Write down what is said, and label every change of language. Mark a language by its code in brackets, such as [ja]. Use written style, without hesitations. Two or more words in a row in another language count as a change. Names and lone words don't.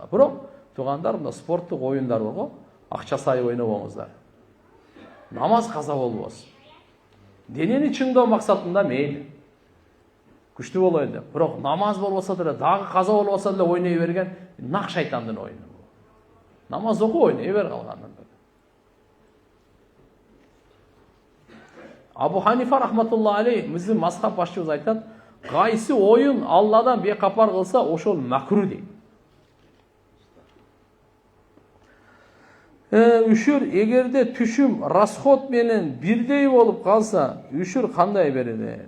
[ky] Бирок туугандар, мына спорттук оюндар бар го, акча сай ойнобоңуздар. Намаз каза болбосун. Денени чыңдоо максатында мейли. Күчтүү болойлу деп. Бирок намаз болбосо деле, дагы каза болбосо деле ойной берген нак шайтандын оюну. Намаз окуп ойной бер калгандан. [ar] Абу Ханифа رحمة الله عليه, [ky] биздин мазхаб башчыбыз айтат, кайсы оюн Алладан бекапар кылса, ошол макру дейт. Үшүр, эгерде түшүм расход менен бирдей болуп калса, үшүр кандай берилет?